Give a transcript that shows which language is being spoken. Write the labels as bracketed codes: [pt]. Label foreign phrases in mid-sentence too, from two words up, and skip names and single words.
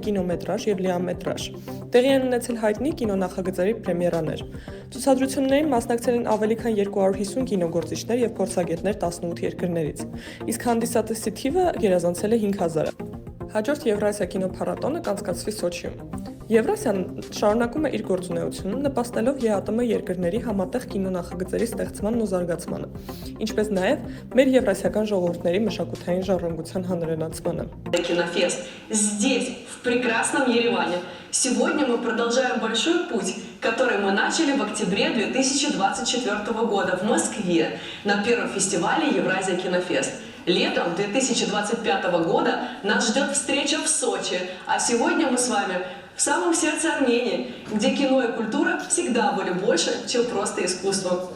[hy] կինոմետրաժ եւ լիամետրաժ։ Տեղի են ունեցել հայտնի կինոնախագծերի պրեմիերաներ։ Ցուցադրություններին մասնակցել են ավելի քան 250 կինոգործիչներ եւ փորձագետներ 18 երկրներից։ Իսկ հանդիսատեսի թիվը գերազանցել է 5000-ը։ Հաջորդ Եվրասիա կինոփառատոնը կանցկացվի Սոչիում։ Եվրասիան շարունակում է իր գործունեությունը, նպաստելով ԵԱՏՄ երկրների համատեղ կինոնախագծերի ստեղծմանն ու զարգացմանը, ինչպես նաև մեր եվրասիական ժողովուրդների մշակութային ժառանգության հանրենացմանը։ [ru] Кинофест здесь, в прекрасном Ереване. Сегодня мы продолжаем большой путь, который мы начали в октябре 2024 года в Москве на первом фестивале Евразия Кинофест. Летом 2025 года нас ждет встреча в Сочи, а сегодня мы с вами в самом сердце Армении, где кино и культура всегда были больше, чем просто искусство.